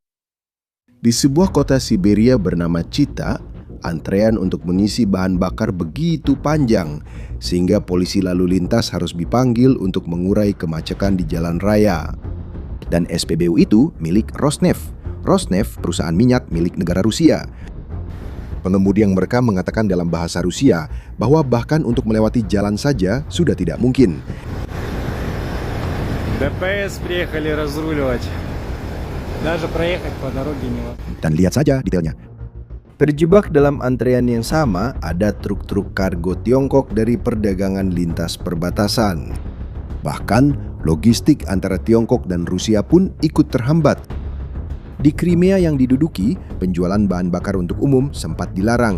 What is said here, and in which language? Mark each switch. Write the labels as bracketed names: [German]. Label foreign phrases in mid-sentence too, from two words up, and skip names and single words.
[Indonesian] Di sebuah kota Siberia bernama Chita, antrean untuk mengisi bahan bakar begitu panjang, sehingga polisi lalu lintas harus dipanggil untuk mengurai kemacetan di jalan raya. Dan SPBU itu milik Rosneft. Rosneft perusahaan minyak milik negara Rusia. Pengemudi yang merekam mengatakan dalam bahasa Rusia bahwa bahkan untuk melewati jalan saja sudah tidak mungkin. [Russian] ДПС приехали разруливать. Даже проехать по дороге невозможно. [Indonesian] Dan lihat saja detailnya. Terjebak dalam antrean yang sama, ada truk-truk kargo Tiongkok dari perdagangan lintas perbatasan. Bahkan, logistik antara Tiongkok dan Rusia pun ikut terhambat. Di Crimea yang diduduki, penjualan bahan bakar untuk umum sempat dilarang.